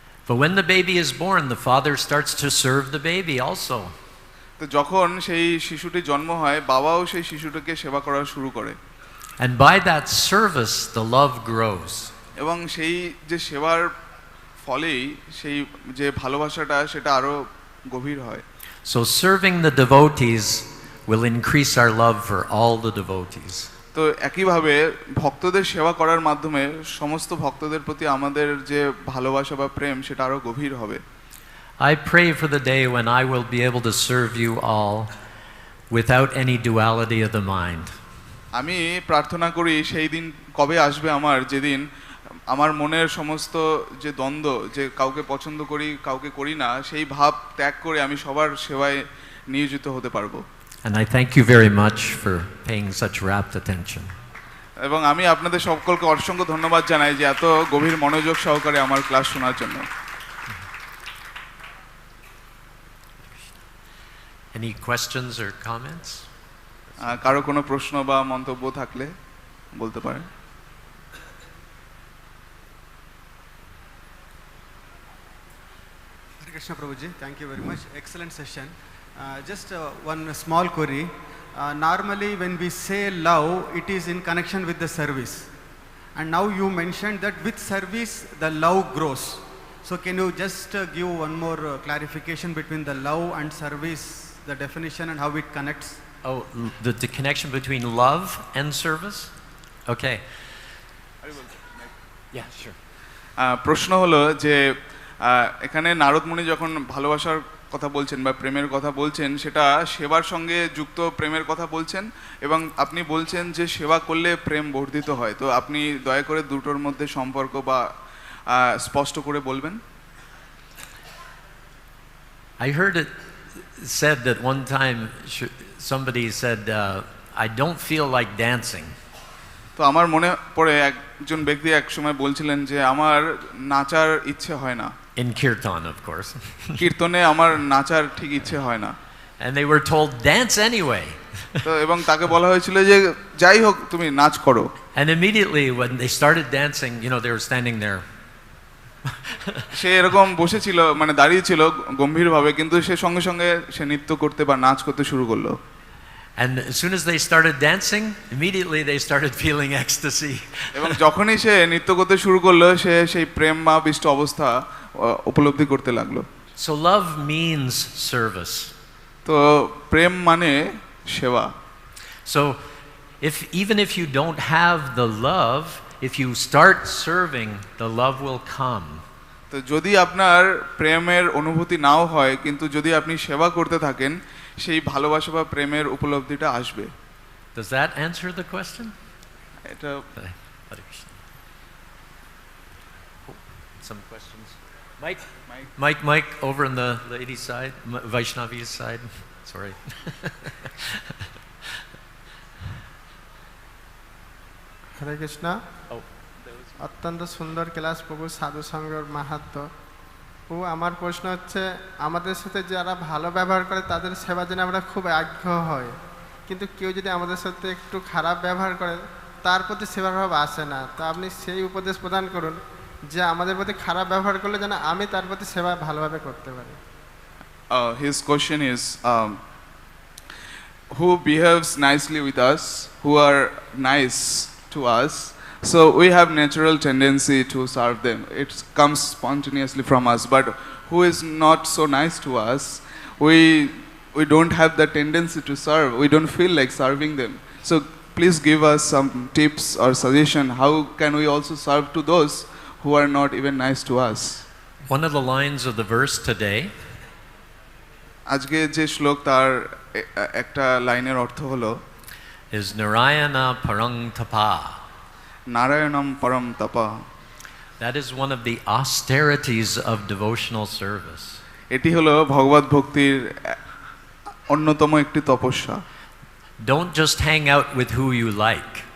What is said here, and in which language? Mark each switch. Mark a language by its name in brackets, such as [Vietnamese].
[English] But when the baby is born, the father starts to serve the baby also. [Bangla] তো যখন সেই শিশুটি জন্ম হয়, বাবাও সেই শিশুটিকে সেবা করা শুরু করে। [English] And by that service, the love grows. [Bangla] এবং সেই যে সেবার ফলেই সেই যে ভালোবাসাটা সেটা আরো গভীর হয়। [English] So serving the devotees will increase our love for all the devotees. [Bangla] তো একইভাবে ভক্তদের সেবা করার মাধ্যমে সমস্ত ভক্তদের প্রতি আমাদের যে ভালোবাসা বা প্রেম সেটা আরো গভীর হবে। [English] I pray for the day when I will be able to serve you all without any duality of the mind. [Bangla] আমি প্রার্থনা করি সেই দিন কবে আসবে আমার, যেদিন আমার মনের সমস্ত যে দ্বন্দ্ব, যে কাউকে পছন্দ করি কাউকে করি না, সেই ভাব ত্যাগ করে আমি সবার সেবায় নিয়োজিত হতে পারবো। [English] And I thank you very much for paying such rapt attention. [Bangla] এবং আমি আপনাদের সকলকে অসংখ্য ধন্যবাদ জানাই যে এত গভীর মনোযোগ সহকারে আমার ক্লাস শোনার জন্য। [English] Any questions or comments? [Bangla] কারো কোনো প্রশ্ন বা মন্তব্য থাকলে বলতে পারেন। [English] Hare Krishna Prabhuji, thank you very much. Excellent session. Just one small query. Normally when we say love, it is in connection with the service. And now you mentioned that with service, the love grows. So can you just give one more clarification between the love and service, the definition and how it connects? Oh, the connection between love and service? Okay. Yeah, sure. [Bangla] প্রশ্ন হলো যে এখানে নারদ মুনি যখন ভালোবাসার কথা বলছেন বা প্রেমের কথা বলছেন, সেটা সেবার সঙ্গে যুক্ত প্রেমের কথা বলছেন, এবং আপনি বলছেন যে সেবা করলে প্রেম বর্ধিত হয়। তো আপনি দয়া করে দুটোর মধ্যে সম্পর্ক বা স্পষ্ট করে বলবেন। [English] I heard it said that one time somebody said, I don't feel like dancing. [Bangla] তো আমার মনে পড়ে একজন ব্যক্তি এক সময় বলছিলেন যে আমার নাচার ইচ্ছে হয় না। [English] In kirtan, of course. [Bangla] কীর্তনে আমার নাচার ঠিক ইচ্ছে হয় না। [English] And they were told, dance anyway. [Bangla] তো এবং তাকে বলা হয়েছিল যে যাই হোক তুমি নাচ করো। [English] And immediately when they started dancing, they were standing there. [Bangla] সে এরকম বসেছিল, মানে দাঁড়িয়েছিল গম্ভীরভাবে, কিন্তু সে সঙ্গে সঙ্গে সে নৃত্য করতে বা নাচ করতে শুরু করলো। [English] And as soon as they started dancing, immediately they started feeling ecstasy. [Bangla] এবং যখনই সে নৃত্য করতে শুরু করলো, সে সেই প্রেম ভাবিষ্ট অবস্থা উপলব্ধি করতে লাগলো। [English] So love means service. [Bangla] তো প্রেম মানে সেবা। [English] So even if you don't have the love, if you start serving, the love will come. [Bangla] তো যদি আপনার প্রেমের অনুভূতি নাও হয়, কিন্তু যদি আপনি সেবা করতে থাকেন, সেই ভালোবাসা বা প্রেমের উপলব্ধিটা আসবে। [English] Does that answer the question? [Bangla] এটা [English] some questions. Mike over on the ladies side, Vaishnavi's side. Sorry. [Bangla] হরে কৃষ্ণ। অত্যন্ত সুন্দর ক্লাস প্রভু, সাধু সঙ্গের মাহাত্ম্য। প্রভু, আমার প্রশ্ন হচ্ছে, আমাদের সাথে যারা ভালো ব্যবহার করে তাদের সেবা জন্য আমরা খুব আগ্রহ হয়, কিন্তু কেউ যদি আমাদের সাথে একটু খারাপ ব্যবহার করে তার প্রতি সেবার ভাব আসে না। তো আপনি সেই উপদেশ প্রদান করুন যে আমাদের প্রতি খারাপ ব্যবহার করলে যেন আমি তার প্রতি সেবা ভালোভাবে করতে পারি। [English] His question is, who behaves nicely with us, who are nice to us, so we have natural tendency to serve them. It comes spontaneously from us. But who is not so nice to us, we don't have the tendency to serve. We don't feel like serving them. So please give us some tips or suggestion. How can we also serve to those who are not even nice to us? One of the lines of the verse today [Bangla] আজকে যে শ্লোক, তার একটা লাইনের অর্থ হলো [English] is [Sanskrit] nārāyaṇa-paraṁ tapaḥ. nārāyaṇa-param tapaḥ. [English] That is one of the austerities of devotional service. [Bangla] এটি হলো ভগবত ভক্তির অন্যতম একটি তপস্যা। [English] Don't just hang out with who you like.